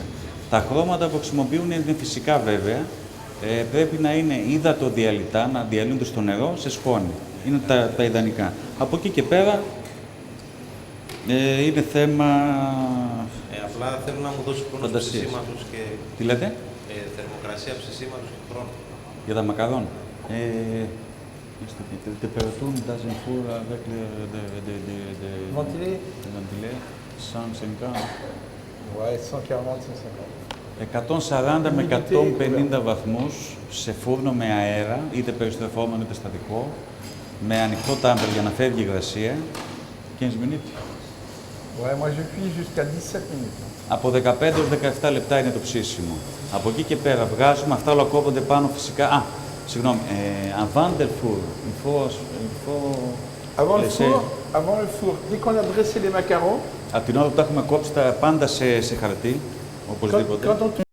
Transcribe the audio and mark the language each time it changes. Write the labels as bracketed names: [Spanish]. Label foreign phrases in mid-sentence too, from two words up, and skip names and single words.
[Greek] Τα χρώματα που χρησιμοποιούν είναι φυσικά βέβαια, πρέπει να είναι υδατοδιαλυτά, να διαλύονται στο νερό, σε σκόνη. Είναι τα ιδανικά. Από εκεί και πέρα, είναι θέμα... απλά θέλω να μου δώσει χρόνο ψησίματος και... Τι λέτε? Θερμοκρασία ψησίματος και χρόνο. Για τα μακαρόν. [French] Température dans un four avec Ventilé? ventilé 150. Ouais, 140, 150. [Greek] 140 με 150 βαθμούς σε φούρνο με αέρα, είτε περιστρεφόμενο είτε στατικό, με ανοιχτό τάμπερ για να φεύγει η υγρασία. [French] 15 minutes. Ouais, moi je cuis jusqu'à 17 minutes. [Greek] Από 15-17 λεπτά είναι το ψήσιμο. Από εκεί και πέρα βγάζουμε, αυτά όλα κόβονται πάνω φυσικά. Συγγνώμη, [French] avant le four, il faut Avant le laisser... four, dès qu'on a dressé les macarons, [Greek] Από την ώρα που τα έχουμε κόψει τα πάντα σε χαρτί, οπωσδήποτε. [French] quand on